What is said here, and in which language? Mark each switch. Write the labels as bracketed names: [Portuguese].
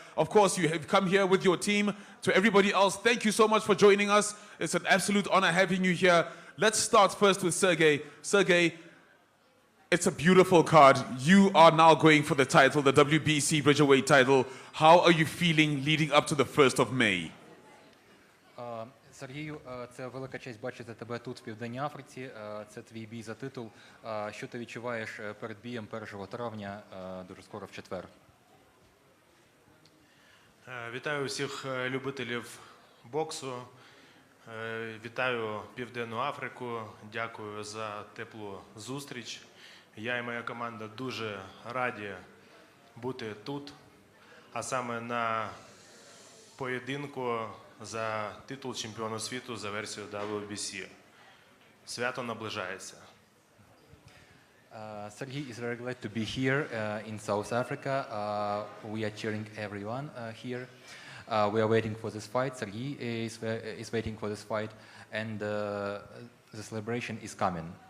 [English] Of course, you have come here with your team. To everybody else, thank you so much for joining us. It's an absolute honor having you here. Let's start first with Serhiy. Serhiy, it's a beautiful card. You are now going for the title, the WBC Bridgerweight title. How are you feeling leading up to the 1st of May? [Ukrainian] Сергію, це велика честь бачити тебе тут, в Південній Африці. Це твій бій за титул. Що ти відчуваєш перед бієм 1 травня, дуже скоро в четвер? Вітаю всіх любителів боксу. Вітаю Південну Африку. Дякую за теплу зустріч. Я і моя команда дуже раді бути тут, а саме на поєдинку за титул чемпіона світу за версією WBC. Свято наближається. [English] Serhiy is very glad to be here in South Africa. We are cheering everyone here. We are waiting for this fight. Serhiy is waiting for this fight, and the celebration is coming.